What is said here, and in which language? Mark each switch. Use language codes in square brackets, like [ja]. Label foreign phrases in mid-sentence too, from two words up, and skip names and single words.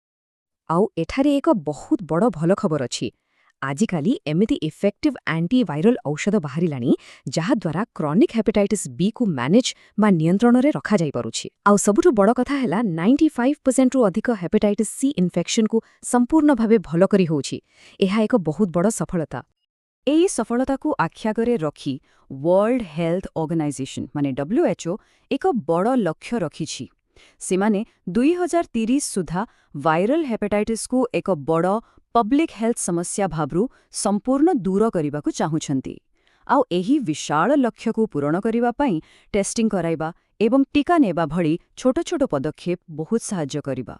[or] ଆଉ ଏଠାରେ ଏକ ବହୁତ ବଡ଼ ଭଲ ଖବର ଅଛି। ଆଜିକାଲି ଏମିତି [en] effective antiviral [or] ଔଷଧ ବାହାରିଲାଣି ଯାହା ଦ୍ୱାରା [en] chronic hepatitis B [or] କୁ [en] manage [or] ନିୟନ୍ତ୍ରଣରେ ରଖା ଯାଇ ପାରୁଛି। ଆଉ ସବୁଠୁ ବଡ଼ କଥା ହେଲା 95% ରୁ ଅଧିକ [en] hepatitis C infection [or] କୁ ସମ୍ପୂର୍ଣ୍ଣ ଭାବେ ଭଲ କରି ହେଉଛି। ଏହା ଏକ ବହୁତ ବଡ଼ ସଫଳତା। ଏଇ ସଫଳତାକୁ ଆଖି ଆଗରେ ରଖି वर्ल्ड हेल्थ ऑर्गेनाइजेशन ମାନେ WHO ଏକ ବଡ଼ ଲକ୍ଷ୍ୟ ରଖିଛି। ସେମାନେ 2030 ସୁଦ୍ଧା [en] viral hepatitis [or] କୁ ଏକ ବଡ଼ [en] public health [or] ସମସ୍ୟା ଭାବରୁ ସମ୍ପୂର୍ଣ୍ଣ ଦୂର କରିବାକୁ ଚାହୁଁଛନ୍ତି। ଆଉ ଏହି ବିଶାଳ ଲକ୍ଷ୍ୟକୁ ପୂରଣ କରିବା ପାଇଁ ଟେଷ୍ଟିଂ କରାଇବା ଏବଂ ଟୀକା ନେବା ଭଳି ଛୋଟ ଛୋଟ ପଦକ୍ଷେପ ବହୁତ ସାହାଯ୍ୟ କରିବ।